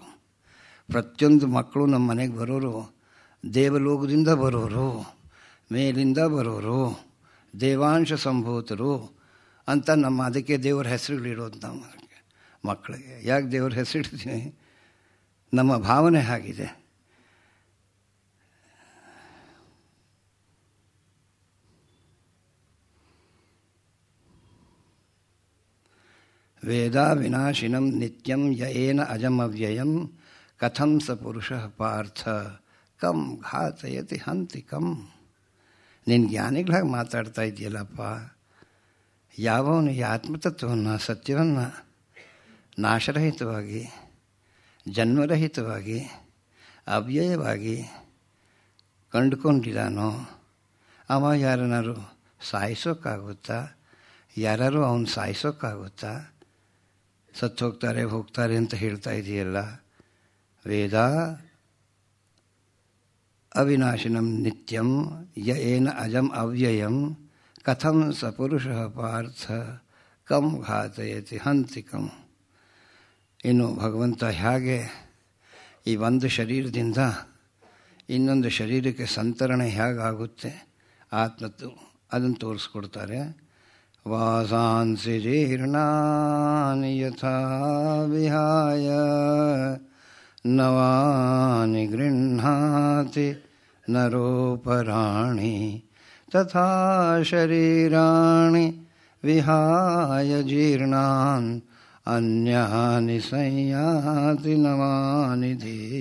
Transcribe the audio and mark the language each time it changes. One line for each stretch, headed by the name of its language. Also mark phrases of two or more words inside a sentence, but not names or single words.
Kannada: ಪ್ರತಿಯೊಂದು ಮಕ್ಕಳು ನಮ್ಮ ಮನೆಗೆ ಬರೋರು ದೇವಲೋಕದಿಂದ ಬರೋರು, ಮೇಲಿಂದ ಬರೋರು, ದೇವಾಂಶ ಸಂಭೂತರು ಅಂತ ನಮ್ಮ ಅದಕ್ಕೆ ದೇವರ ಹೆಸರುಗಳಿರೋದು ನಾವು ಮಕ್ಕಳಿಗೆ. ಯಾಕೆ ದೇವರ ಹೆಸರಿಡ್ತೀವಿ? ನಮ್ಮ ಭಾವನೆ ಆಗಿದೆ.
Sanskrit: ವೇದ ವಿನಾಶಿನಂ ನಿತ್ಯಂ ಯೇನ ಅಜಮವ್ಯಯಂ ಕಥಂ ಸ ಪುರುಷಃ ಪಾರ್ಥ ಕಂ ಘಾತಯತಿ ಹಂತಿ ಕಂ.
Kannada: ನಿನ್ನ ಜ್ಞಾನಿಗಳಾಗಿ ಮಾತಾಡ್ತಾ ಇದೆಯಲ್ಲಪ್ಪ, ಯಾವನು ಈ ಆತ್ಮತತ್ವವನ್ನು, ಸತ್ಯವನ್ನು ನಾಶರಹಿತವಾಗಿ, ಜನ್ಮರಹಿತವಾಗಿ, ಅವ್ಯಯವಾಗಿ ಕಂಡುಕೊಂಡಿದ್ದಾನೋ ಅವ ಯಾರನ್ನಾರು ಸಾಯಿಸೋಕ್ಕಾಗುತ್ತಾ? ಯಾರು ಅವನು ಸಾಯಿಸೋಕ್ಕಾಗುತ್ತಾ? ಸತ್ತು ಹೋಗ್ತಾರೆ ಅಂತ ಹೇಳ್ತಾ ಇದೆಯಲ್ಲ.
Sanskrit: ವೇದ ಅವಿನಾಶಿನಂ ನಿತ್ಯಂ ಯೇನ ಅಜಂ ಅವ್ಯಯಂ ಕಥಂ ಸ ಪುರುಷಃ ಪಾರ್ಥ ಕಂ ಘಾತಯತಿ ಹಂತಿ ಕಂ.
Kannada: ಇನ್ನು ಭಗವಂತ ಹೇಗೆ ಈ ಒಂದು ಶರೀರದಿಂದ ಇನ್ನೊಂದು ಶರೀರಕ್ಕೆ ಸಂತರಣೆ ಹೇಗಾಗುತ್ತೆ ಆತ್ಮತ್ತು ಅದನ್ನು ತೋರಿಸ್ಕೊಡ್ತಾರೆ.
Sanskrit: ವಾಸಾಂಸಿ ಜೀರ್ಣಾನಿ ಯಥಾ ವಿಹಾಯ ನವಾನಿ ಗೃಹ್ಣಾತಿ ನರೋಪರಾಣಿ ತಥಾ ಶರೀರಾಣಿ ವಿಹಾಯ ಜೀರ್ಣಾನ್ ಅನ್ಯಾನಿ ಸಂಯಾತಿ ನವಾನಿ ಧೀ.